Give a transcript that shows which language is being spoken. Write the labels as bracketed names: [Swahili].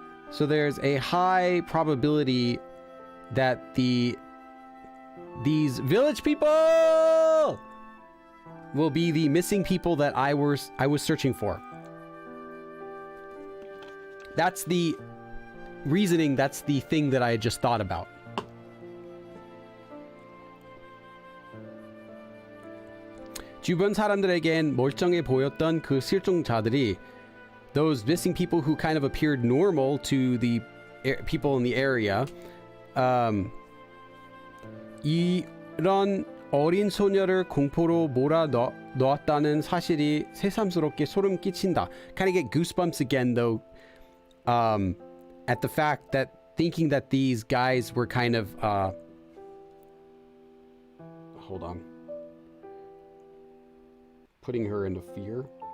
[English] So there's a high probability that these village people will be the missing people that I was searching for. That's the reasoning, that's the thing that I had just thought about. [Korean] 주변 사람들에겐 멀쩡해 보였던 그 실종자들이, [English] those missing people who kind of appeared normal to the people in the area, [Korean] 이런 어린 소녀를 공포로 몰아넣었다는 사실이 새삼스럽게 소름 끼친다. [English] Kind of get goosebumps again though, at the fact that thinking that these guys were kind of hold on, putting her into fear.